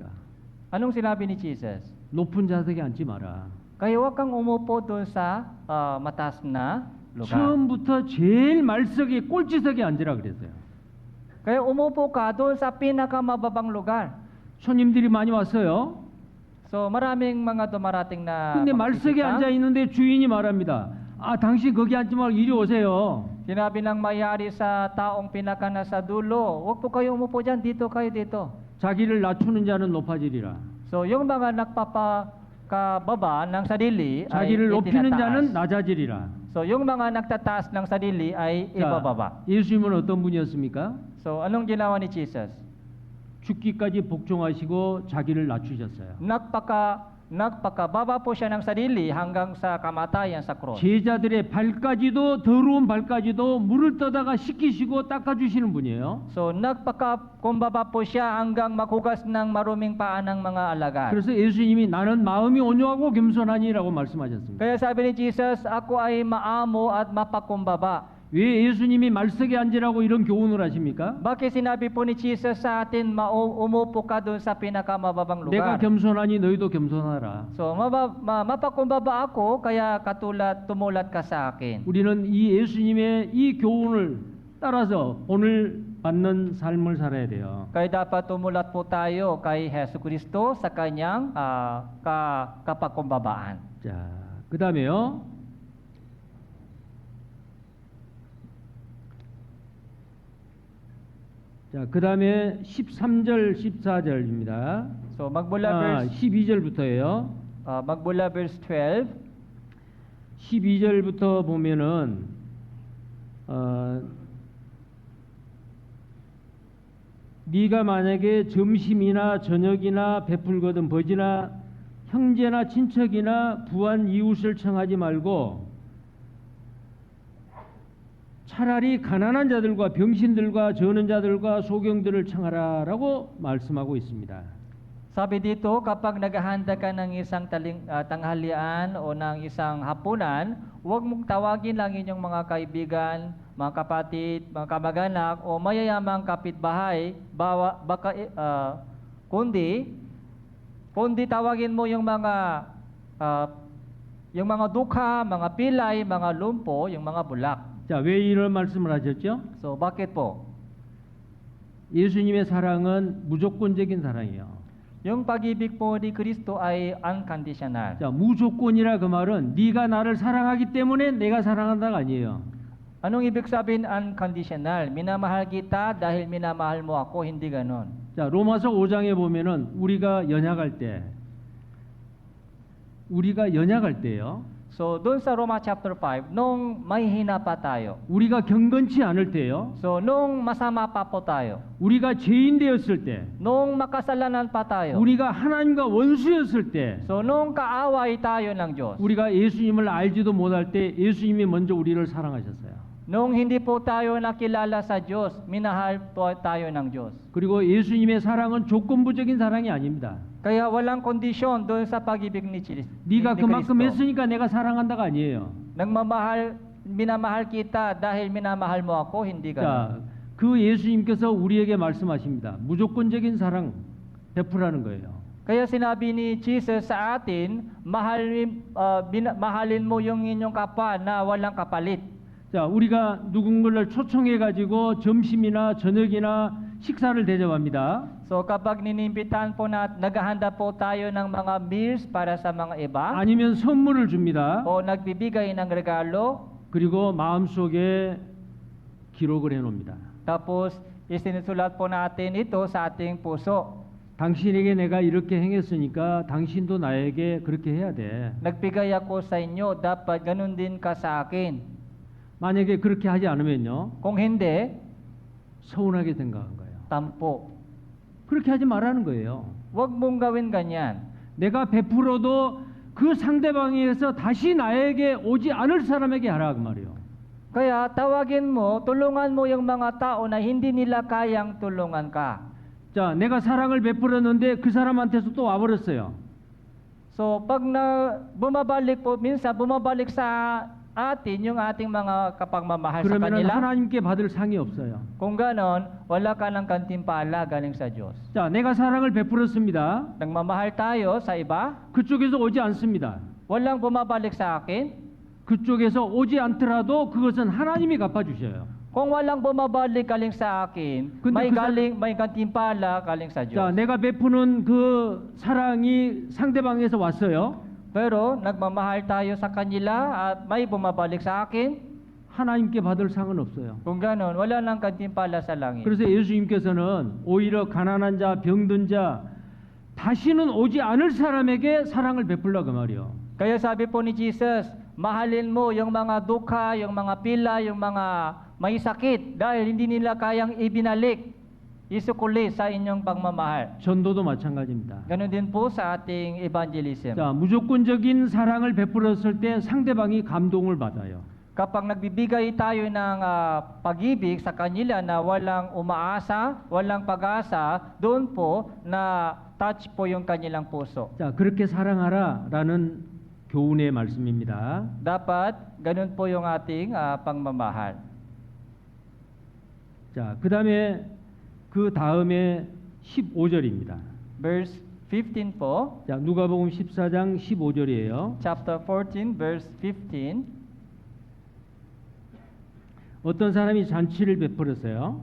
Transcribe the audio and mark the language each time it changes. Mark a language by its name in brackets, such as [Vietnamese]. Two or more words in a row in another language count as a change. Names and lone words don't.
[Filipino] Anong sinabi ni Jesus? [Korean] 높은 좌석에 앉지 마라. [Filipino] Kaya huwag kang umupo doon sa mataas na lugar. [Korean] 처음부터 제일 말석에 꼴찌석에 앉으라 그랬어요. [Filipino] Kaya umupo ka doon sa pinakamababang lugar. [Korean] 손님들이 많이 왔어요. [Filipino] So maraming mga dumarating na [Korean] 근데 [Filipino] mga [Korean] 말석에 [Filipino] bisita. [Korean] 앉아 있는데 주인이 말합니다. 아, 당신 거기 앉지 말고 이리 오세요. [Filipino] Sinabi ng may-ari sa taong pinaka nasa dulo, huwag po kayo umupo dyan, dito kayo dito. [Korean] 자기를 낮추는 자는 높아지리라. [Filipino] So yung mga nagpapakababa ng sarili ay [Korean] 자기를 높이는 자는 [Filipino] itinataas. [Korean] 낮아지리라. [Filipino] So yung mga nagtataas ng sarili ay ibababa. [Korean] 예수님은 어떤 분이었습니까? [Filipino] So anong ginawa ni Jesus? [Korean] 죽기까지 복종하시고 자기를 낮추셨어요. [Filipino] Nagpakababa po siya ng sarili hanggang sa kamatayan sa cross. [Korean] 제자들의 발까지도 더러운 발까지도 물을 떠다가 씻기시고 닦아주시는 분이에요. [Filipino] So nagpakakumbaba po siya hanggang maghugas ng maruming paa ng mga alagad. [Korean] 그래서 예수님이 나는 마음이 온유하고 겸손하니라고 말씀하셨습니다. [Filipino] Kaya sabi ni Jesus, ako ay maamo at mapakumbaba. [Korean] 왜 예수님이 말석에 앉으라고 이런 교훈을 하십니까? [Filipino] Bakit sinabi po ni Jesus sa atin, umupo ka doon sa pinakamababang [Korean] 내가 [Filipino] lugar? [Korean] 겸손하니 너희도 겸손하라. [Filipino] So mapakumbaba ako, kaya tumulat ka sa akin. [Korean] 우리는 이 예수님의 이 교훈을 따라서 오늘 받는 삶을 살아야 돼요. [Filipino] Kaya dapat tumulat po tayo kay Hesus Kristo sa kanyang kapakumbabaan. [Korean] 자, 그 다음에요. 자, 그 다음에 13절, 14절입니다. [Filipino] So magmula [Korean] 12절부터예요. [Filipino] verse 12. [Korean] 12절부터 보면은 네가 만약에 점심이나 저녁이나 베풀거든 버지나 형제나 친척이나 부한 이웃을 청하지 말고 차라리 가난한 자들과 병신들과 저는 자들과 소경들을 청하라라고 말씀하고 있습니다. [Filipino] Sabi dito, kapag naghahanda ka ng isang tanghalian o ng isang hapunan, huwag mong tawagin lang inyong mga kaibigan, mga kapatid, mga kamag-anak o mayayamang kapitbahay, kundi tawagin mo yung mga dukha, mga pilay, mga lumpo, yung mga bulak. [Korean] 자, 왜 이런 말씀을 하셨죠? [Filipino] So, bakit po? [Korean] 예수님의 사랑은 무조건적인 사랑이에요. [Filipino] Yung pag-ibig po ni Kristo ay unconditional. [Korean] 자, 무조건이라 그 말은 네가 나를 사랑하기 때문에 내가 사랑한다가 아니에요. [Filipino] Anong ibig sabihin unconditional? Minamahal kita dahil minamahal mo ako, hindi ganon. [Korean] 자, 로마서 5장에 보면은 우리가 연약할 때요. [Filipino] So, doon sa Roma chapter 5, nung mahihina pa tayo. [Korean] 우리가 경건치 않을 때요. [Filipino] So, nung masama pa po tayo. [Korean] 우리가 죄인 되었을 때. [Filipino] Nung makasalanan pa tayo. [Korean] 우리가 하나님과 원수였을 때. [Filipino] So, nung kaaway tayo ng Diyos. [Korean] 우리가 예수님을 알지도 못할 때 예수님이 먼저 우리를 사랑하셨어요. [Filipino] Nung hindi po tayo nakilala sa Diyos, minahal po tayo ng Diyos. [Korean] 그리고 예수님의 사랑은 조건부적인 사랑이 아닙니다. [Filipino] Kaya walang kondisyon doon sa pag-ibig ni [Korean] 네가 그만큼 [Filipino] Kristo. [Korean] 했으니까 내가 사랑한다가 아니에요. [Filipino] Minamahal kita dahil minamahal mo ako, hindi [Korean] 자, [Filipino] ganon. [Korean] 그 예수님께서 우리에게 말씀하십니다. 무조건적인 사랑 베푸라는 거예요. [Filipino] Kaya sinabi ni Jesus sa atin, mahalin mo yung inyong kapwa na walang kapalit. [Korean] 자, 우리가 누군가를 초청해 가지고 점심이나 저녁이나 식사를 대접합니다. [Filipino] So kapag ninimbitan po naghahanda po tayo ng mga meals para sa mga iba, [Korean] 아니면 선물을 줍니다. [Filipino] o nagbibigay ng regalo, [Korean] 그리고 마음속에 기록을 해 놓습니다. [Filipino] tapos isinusulat po natin ito sa ating puso. [Korean] 당신에게 내가 이렇게 행했으니까 당신도 나에게 그렇게 해야 돼. [Filipino] Nagbigay ako sa inyo, dapat ganun din ka sa akin. [Korean] 만약에 그렇게 하지 않으면요. [Filipino] Kung hindi, [Korean] 서운하게 생각한 거예요. [Filipino] tampo. [Korean] 그렇게 하지 말라는 거예요. [Filipino] Huwag mong gawin ganyan. [Korean] 내가 베풀어도 그 상대방에서 다시 나에게 오지 않을 사람에게 하라 그 말이에요. [Filipino] Kaya tawagin mo, tulungan mo yung mga tao na hindi nila kayang tulungan ka. [Korean] 자, 내가 사랑을 베풀었는데 그 사람한테서 또 와버렸어요. [Filipino] So pag bumabalik sa atin yung ating mga kapagmamahal sa [Korean] 그러면 [Filipino] kanila. [Korean] 하나님께 받을 상이 없어요. [Filipino] Kung ganon, wala ka ng kantimpala galing sa Diyos. [Korean] 자, 내가 사랑을 베풀었습니다. [Filipino] Nagmamahal tayo sa iba, [Korean] 그쪽에서 오지 않습니다. [Filipino] walang bumabalik sa akin. [Korean] 그쪽에서 오지 않더라도 그것은 하나님이 갚아주셔요. [Filipino] Kung walang bumabalik galing sa akin, Kundi may kantimpala galing sa [Korean] 자, [Filipino] Diyos. [Korean] 내가 베푸는 그 사랑이 상대방에서 왔어요. [Filipino] Pero nagmamahal tayo sa kanila at may bumabalik sa akin. [Korean] 하나님께 받을 상은 없어요. [Filipino] Kung ganon, wala nang kantimpala sa langit. [Korean] 그래서 예수님께서는 오히려 가난한 자, 병든 자, 다시는 오지 않을 사람에게 사랑을 베풀라 그 말이요. [Filipino] Kaya sabi po ni Jesus, mahalin mo yung mga dukha, yung mga pila, yung mga may sakit dahil hindi nila kayang ibinalik, isukuli sa inyong pagmamahal. [Korean] 전도도 마찬가지입니다. [Filipino] Ganon din po sa ating evangelism. [Korean] 자, 무조건적인 사랑을 베풀었을 때 상대방이 감동을 받아요. [Filipino] Kapag nagbibigay tayo ng pag-ibig sa kanila na walang umaasa, walang pag-asa, doon po na touch po yung kanilang puso. [Korean] 자, 그렇게 사랑하라라는 교훈의 말씀입니다. [Filipino] Dapat ganun po yung ating pagmamahal. [Korean] 자, 그 다음에 15절입니다. [Filipino] Verse 15 po, [Korean] 자, 누가복음 14장 15절이에요. [Filipino] chapter 14, verse 15. [Korean] 어떤 사람이 잔치를 베풀었어요.